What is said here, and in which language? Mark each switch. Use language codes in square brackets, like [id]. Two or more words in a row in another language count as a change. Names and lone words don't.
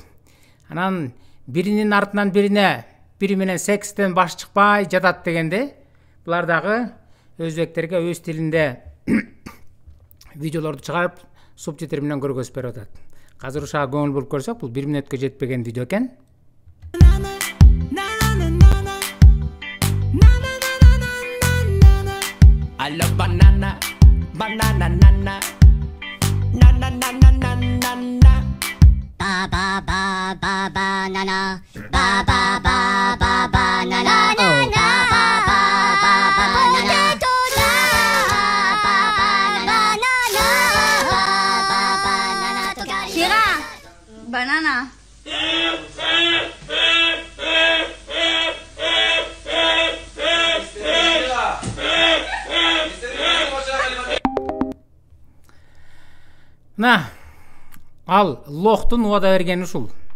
[ky] Анан биринин артынан бири менен секстен баш чыкпай жатат дегенде, булар дагы өзбектерге өз тилинде видеолорду чыгарып, субтитр менен көргөзүп берип атат. Азыр ушуга көңүл буруп көрсөк, бул 1 мүнөткө жетпеген видео экен. [en] I love banana, banana, nana, nana, nana, nana, nana. Ba ba ba ba banana, ba ba ba ba banana, ba ba ba ba banana, Shira, banana. [ky] Ал Лохтун вада бергени ушул.